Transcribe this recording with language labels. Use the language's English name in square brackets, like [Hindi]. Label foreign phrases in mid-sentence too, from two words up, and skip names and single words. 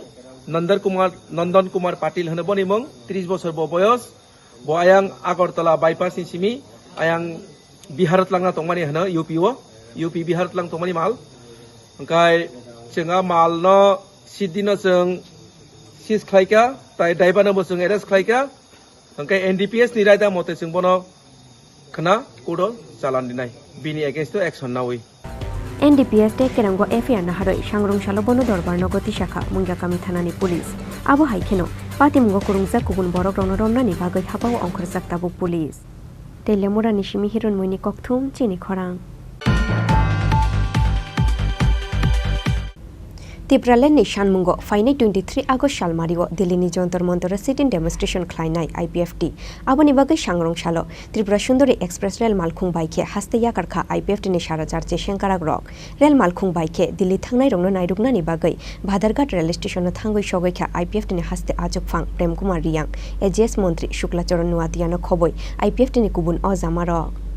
[Kok Borok] Nandan Kumar Patil hono boni mong 30 bosor bo boyos bo ayang Agartala bypass ni simi ayang Biharat langna tongmani hana UP Biharat lang tongmani mal angkai jenga mal no siddi no jeng sis khlaika tai driver no jeng arrest khlaika angkai NDPS ni raida mote jeng bono khana kodo chalan dinai bini [English] against to action [Kok Borok] nawi NDPS te kerango FIR na haroi sangrong salo bono dorbar nogoti shakha mungiakami thanani police abo haikheno patimgo kurungsa kubun borok rono ronnani bagai hapaw ongkhorjak tabuk police telemura nishimi hiron moini kokthum Chini Khorang Tipralen Shanmungo Fainai 23 August Shalmario Dilini Jontor Montora [English] sit-in demonstration [Kok Borok] Klainai IPFT Aboni Bagai Shangrong Shalo Tripura Sundori Express Rail Malkhung Baike Hasteya Karkha IPFT ni Sharajar Jeshenkarak Rock Rail Malkhung Baike Dili Thangnai Rongno Nairukna ni Bagai Bhadarghat Rail Station no Thangoi Shogoikha IPFT ni Haste Ajok Phang Prem Kumar Riyang AGS Montri Shuklacharan Nuatia no Khoboi IPFT ni Kubun Ozamaro